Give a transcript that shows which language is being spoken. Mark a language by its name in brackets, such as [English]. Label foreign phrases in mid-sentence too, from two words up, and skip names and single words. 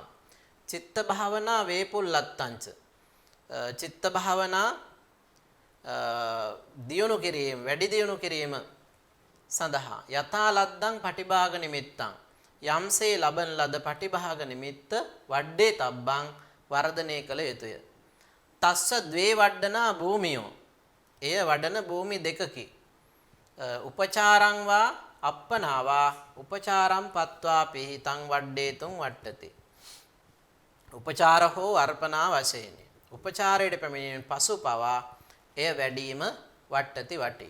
[Pali] චිත්ත භාවනා වේපුල්ලත්තංච [Sinhala] චිත්ත භාවනා දියුණු කිරීම වැඩි දියුණු කිරීම සඳහා [Pali] යතාලද්දම් පටිභාග නිමිත්තං [Sinhala] යම්සේ ලබන ලද පටිභාග නිමිත්ත [Pali] වඩ්ඩේ තබ්බං [Sinhala] වර්ධනය කළ යුතුය. [Pali] තස්ස ද්වේ වඩ්ඩනා භූමියෝ [Sinhala] එය වඩන භූමි දෙකකි. [Pali] උපචාරං වා අප්පනාවා උපචාරම් පත්වා පිහිතං වඩ්ඩේතුං වට්ටති. [Sinhala] උපචාර හෝ අර්පණා වශයෙන් උපචාරයට පැමිණීමෙන් පසු පවා එය වැඩිම වට්ටති වටී.